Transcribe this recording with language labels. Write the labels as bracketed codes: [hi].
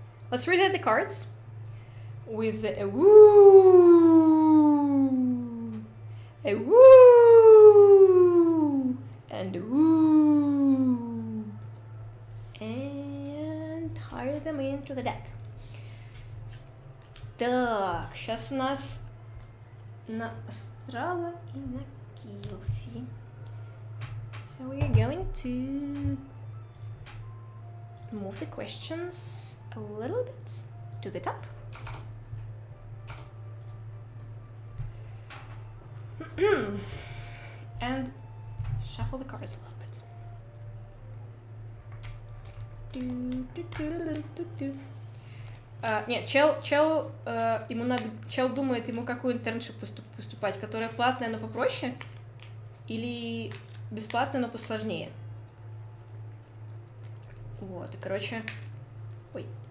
[en] Let's read the cards with a woo, a woo, and a woo, and tie them into the deck. [ru] Так, сейчас у нас на астрала и на килфи. [en] So we are going to move the questions a little bit to the top. And shuffle the cards a little bit. [ru] Нет, чел думает, ему какую интерншип поступать, которая платная, но попроще, или бесплатная, но посложнее. Вот, и короче... Ой.